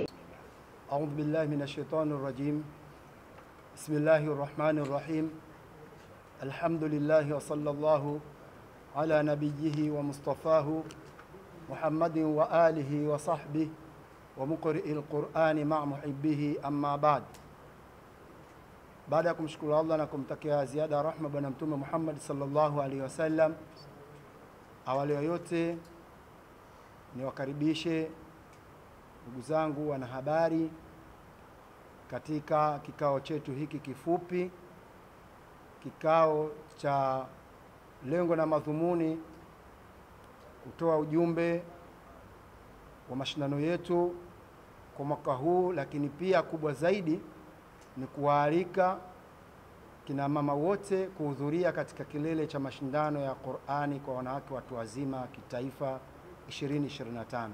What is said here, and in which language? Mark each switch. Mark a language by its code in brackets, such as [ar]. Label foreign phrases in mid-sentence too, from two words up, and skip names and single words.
[ar] أعوذ بالله من الشيطان الرجيم. بسم الله الرحمن الرحيم. الحمد لله وصلى الله على نبيه ومصطفاه محمد وآله وصحبه ومقرئ القرآن مع محبه أما بعد. [sw] Baada ya kumshukuru Allah na kumtakia ziada rahma bwana mtume Muhammad [ar] صلى الله عليه وسلم, [sw] awali ya yote niwakaribishe ndugu zangu wanahabari katika kikao chetu hiki kifupi, kikao cha lengo na madhumuni kutoa ujumbe wa mashindano yetu kwa mwaka huu, lakini pia kubwa zaidi ni kuwaalika kina mama wote kuhudhuria katika kilele cha mashindano ya Qur'ani kwa wanawake watu wazima kitaifa 2025.